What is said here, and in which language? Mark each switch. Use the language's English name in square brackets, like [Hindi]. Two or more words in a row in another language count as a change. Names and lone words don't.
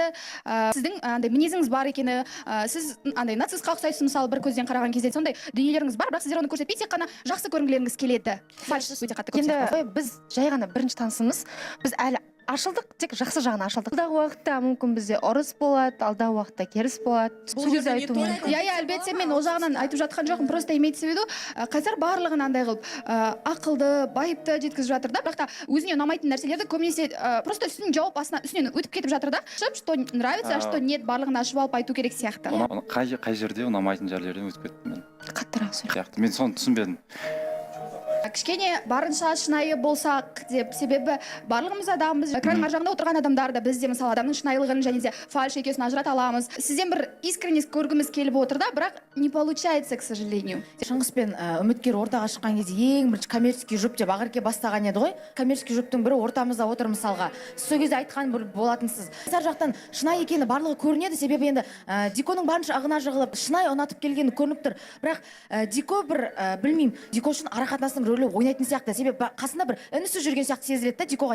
[Kazakh] Сіздің андай мінезіңіз бар екені, сіз андай нацистқа ұқсайсыз мысалы бір көзден қараған кезде сондай дүниелеріңіз бар, бірақ сіздер оны көрсетпей тек қана жақсы көрінгілеріңіз келеді. Фальш өте қатты көп сияқты. Енді біз жай ғана бірінші танысымыз, біз әлі ашылдық, тек жақсы жағына ашылдық. Алдағы уақытта мүмкін бізде ұрыс болады, алдағы уақытта керіс болады. Сөз айту мүмкін. Иә, әлбетте мен ол жағынан айтып жатқан жоқпын, [Russian] просто имеется в виду, [Kazakh] қазір барлығын андай қылып, ақылды, байыпты жеткізіп жатыр да, бірақ та өзіне ұнамайтын нәрселерді көбінесе просто үстінен жауап астынан үстінен өтіп кетіп жатыр да. [Russian] Что нравится, а что нет, [Kazakh] барлығын ашып алып айту керек сияқты. Қай жерде ұнамайтын жерлерден өтіп кеттім мен. Қаттырақ сөйле. Мен соны түсінбедім. Кішкене барынша шынайы болсақ деп, себебі барлығымыз адамбыз, экранның ар жағында отырған адамдар да бізде мысалы адамның шынайылығын және де фальш екенін ажырата аламыз. Сізден бір искренность көргіміз келіп отыр да, бірақ [Russian] не получается, к сожалению. [Kazakh] Шыңғыс пен үміткер ортаға шыққан кезде ең бірінші коммерческий жұп деп Ақерке бастаған еді ғой. Коммерческий жұптың бірі ортамызда отыр мысалға. Сіз сол кезде айтқан бір болатынсыз. Қыздар жақтан шынайы екені барлығы көрінеді, себебі енді Диконың барынша ағына жығылып, шынайы ұнатып келгені көрініп тұр. Бірақ Дико бір білмеймін, Дико үшін арақатынасының рөлі ойнайтын сияқты, себебі қасында бір інісі жүрген сияқты сезіледі да Дикоға.